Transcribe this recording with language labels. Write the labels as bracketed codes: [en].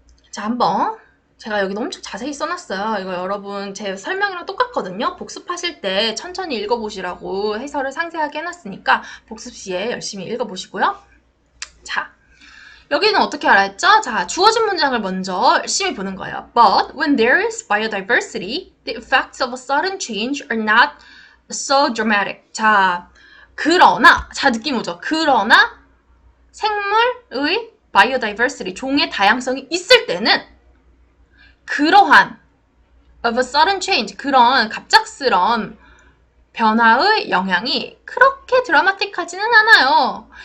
[ko] 자, 한번 제가 여기 엄청 자세히 써놨어요. 이거 여러분 제 설명이랑 똑같거든요. 복습하실 때 천천히 읽어보시라고 해설을 상세하게 해놨으니까 복습 시에 열심히 읽어보시고요. 자, 여기는 어떻게 알아 했죠? 자, 주어진 문장을 먼저 열심히 보는 거예요. [en] But when there is biodiversity, the effects of a sudden change are not so dramatic. [ko] 자, 그러나, 자, 느낌 오죠? 그러나 생물의 biodiversity, 종의 다양성이 있을 때는 그러한 [en] of a sudden change, [ko] 그런 갑작스러운 변화의 영향이 그렇게 드라마틱하지는 않아요.